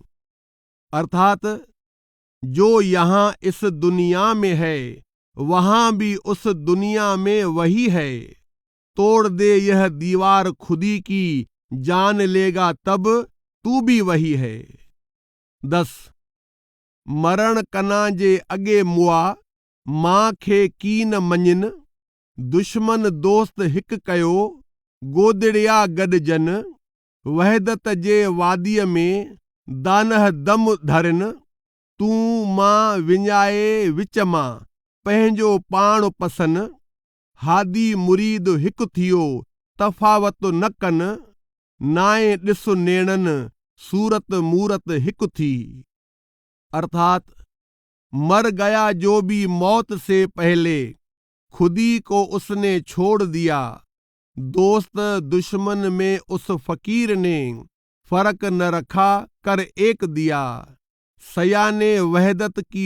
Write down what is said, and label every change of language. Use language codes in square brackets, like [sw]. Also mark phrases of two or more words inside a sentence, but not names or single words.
[hi] अर्थात जो यहाँ इस दुनिया में है वहाँ भी उस दुनिया में वही है, तोड़ दे यह दीवार खुदी की, जान लेगा तब तू भी वही है। [sd] 10 मरण कना जे अगे मुआ, मां खे कीन मञिन, दुश्मन दोस्त हिक कयो गोदड़िया गॾजन, वहदत जे वादीअ में दानह दम धरिन, तूं मां विञाए विच मां पंहिंजो पाण पसन, हादी मुरीद हिकु थियो तफ़ावत न कन, नाए ॾिस नेणन सूरत मूरत हिकु थी। [hi] अर्थात मर गया जो भी मौत से पहले खुदी को उसने छोड़ दिया, दोस्त दुश्मन में उस फकीर ने फर्क न रखा कर एक दिया, सयाने वहदत की